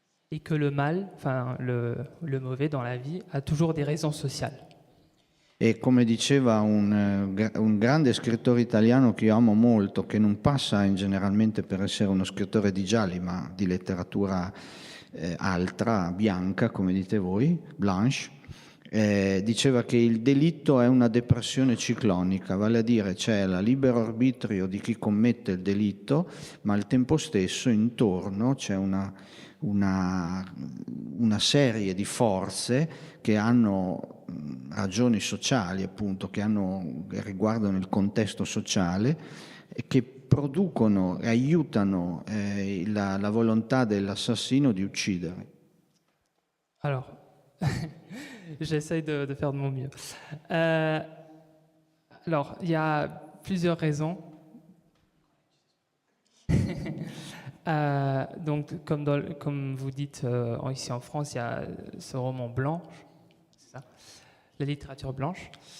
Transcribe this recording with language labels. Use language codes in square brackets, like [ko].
[fr] Et que le mal, le mauvais dans la vie, a toujours des raisons sociales. [it] E come diceva un grande scrittore italiano che io amo molto, che non passa generalmente per essere uno scrittore di gialli, ma di letteratura altra, bianca, come dite voi, blanche, diceva che il delitto è una depressione ciclonica, vale a dire c'è il libero arbitrio di chi commette il delitto, ma al tempo stesso intorno c'è una serie di forze che hanno ragioni sociali, appunto, che riguardano il contesto sociale e che producono e aiutano la volontà dell'assassino di uccidere. [fr] Alors, j'essaye de faire de mon mieux. Alors, il y a plusieurs raisons. Donc, comme vous dites, ici en France, il y a ce roman blanc. C'est ça. la littérature blanche.